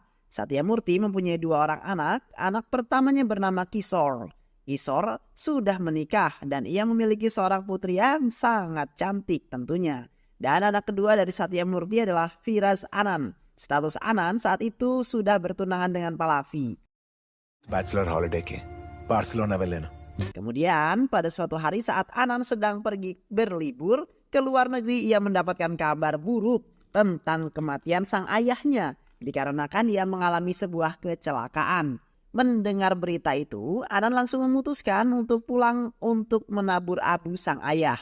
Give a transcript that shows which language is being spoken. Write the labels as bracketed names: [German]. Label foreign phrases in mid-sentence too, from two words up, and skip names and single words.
[Indonesian] Satya Murti mempunyai 2 orang anak. Anak pertamanya bernama Kishore. Kishore sudah menikah dan ia memiliki seorang putri yang sangat cantik tentunya. Dan anak kedua dari Satya Murti adalah Firas Anand. Status Anand saat itu sudah bertunangan dengan Pallavi. [English] bachelor holiday [Telugu] కి బార్సిలోనా వెళ్ళాను. [Indonesian] Kemudian pada suatu hari saat Anand sedang pergi berlibur ke luar negeri, ia mendapatkan kabar buruk tentang kematian sang ayahnya dikarenakan ia mengalami sebuah kecelakaan. Mendengar berita itu, Anand langsung memutuskan untuk pulang untuk menabur abu sang ayah.